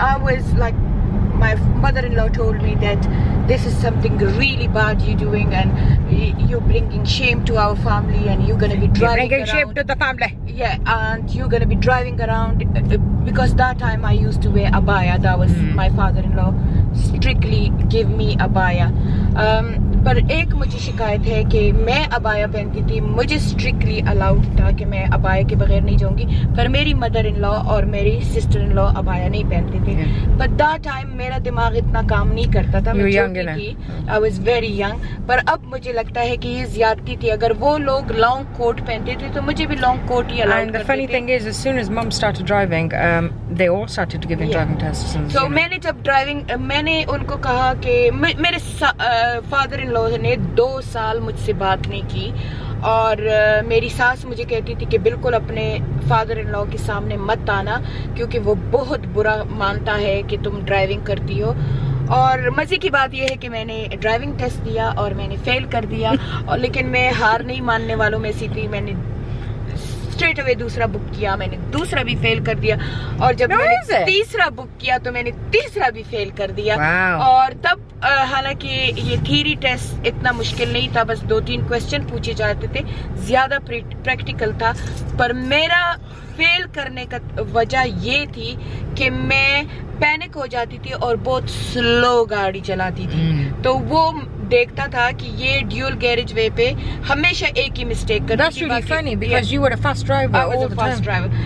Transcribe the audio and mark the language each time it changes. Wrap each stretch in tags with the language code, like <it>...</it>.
<en>I was like, my mother-in-law told me that this is something really bad you're doing, and you're bringing shame to our family, and you're going to be driving bringing around. shame to the family. Yeah, and you're going to be driving around, because that time I used to wear abaya. That was my father-in-law strictly give me abaya.</en> <ur>پر ایک مجھے شکایت ہے کہ میں ابایا پہنتی تھی, مجھے strictly allowed تھا کہ میں ابایا کے بغیر نہیں جاؤں گی, پر میری مدر ان لا اور میری سسٹر ان لا ابایا نہیں پہنتے تھے. بٹ دیٹ ٹائم میرا دماغ اتنا کام نہیں کرتا تھا, میں چھوٹی تھی,</ur> <en>I was very young.</en> <ur>پر اب مجھے لگتا ہے کہ یہ زیادتی تھی. اگر وہ لوگ لانگ کوٹ پہنتے تھے تو مجھے بھی لانگ کوٹ ہی الاؤڈ کرتے تھے.</ur> <en>And the funny thing is, as soon as mum started driving, they all started giving driving tests.</en> <ur>So میں نے جب ڈرائیونگ, میں نے ان کو کہا کہ میرے فادر ان لا نے 2 سال مجھ سے بات نہیں کی, اور میری ساس مجھے کہتی تھی کہ بالکل اپنے فادر ان لا کے سامنے مت آنا, کیونکہ وہ بہت برا مانتا ہے کہ تم ڈرائیونگ کرتی ہو. اور مزے کی بات یہ ہے کہ میں نے ڈرائیونگ ٹیسٹ دیا اور میں نے فیل کر دیا, اور لیکن میں ہار نہیں ماننے والوں میں سے تھی. میں نے اسٹریٹ اوے دوسرا بک کیا, میں نے دوسرا بھی فیل کر دیا, اور جب میں نے تیسرا بک کیا تو میں نے تیسرا بھی فیل کر دیا. اور تب حالانکہ یہ تھیری ٹیسٹ اتنا مشکل نہیں تھا, بس 2-3 کوسچن پوچھے جاتے تھے, زیادہ پریکٹیکل تھا. پر میرا فیل کرنے کا وجہ یہ تھی کہ میں پینک ہو جاتی تھی اور بہت سلو گاڑی چلاتی تھی. تو وہ دیکھتا تھا کہ یہ ڈیول گیریج وے پہ ہمیشہ ایک ہی مسٹیک کرتی.</ur> <en>That's really funny because you were a fast driver all the time.</en>